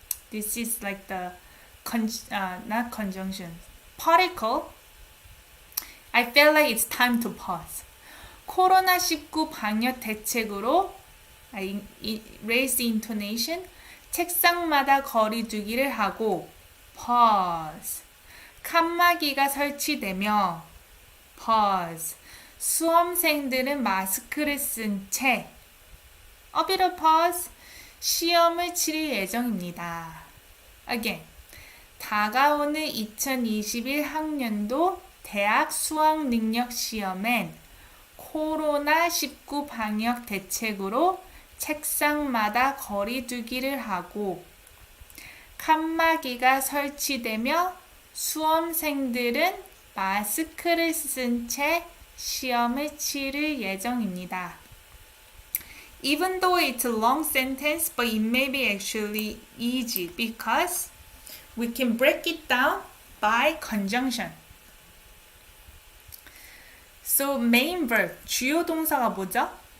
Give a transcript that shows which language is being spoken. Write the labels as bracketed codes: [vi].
[en] This is like the not conjunction, particle. I feel like it's time to pause. [ko] 코로나19 방역 대책으로 [en] I raise the intonation. [ko] 책상마다 거리두기를 하고 pause. 칸막이가 설치되며 pause. 수험생들은 마스크를 쓴 채 [en] a bit of pause. [ko] 시험을 치를 예정입니다. [en] Again. [ko] 다가오는 2021 학년도 대학 수학 능력 시험엔 코로나19 방역 대책으로 책상마다 거리두기를 하고 칸막이가 설치되며 수험생들은 마스크를 쓴 채 시험을 치를 예정입니다. [en] Even though it's a long sentence, but it may be actually easy because we can break it down by conjunction. So main verb, [ko] 주요 동사가 뭐죠?